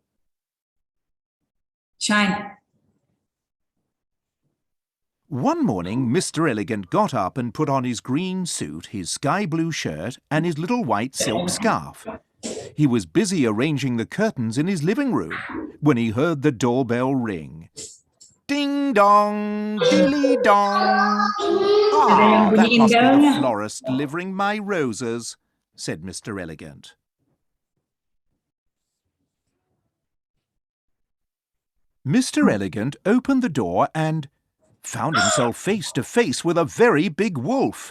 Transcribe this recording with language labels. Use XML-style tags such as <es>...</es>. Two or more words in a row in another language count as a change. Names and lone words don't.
<en>Shine. One morning, Mr. Elegant got up and put on his green suit, his sky blue shirt, and his little white silk scarf. He was busy arranging the curtains in his living room when he heard the doorbell ring. Ding dong, dilly dong. Ah, that must be the florist delivering my roses, said Mr. Elegant. Mr. Elegant opened the door and found himself face to face with a very big wolf.</en>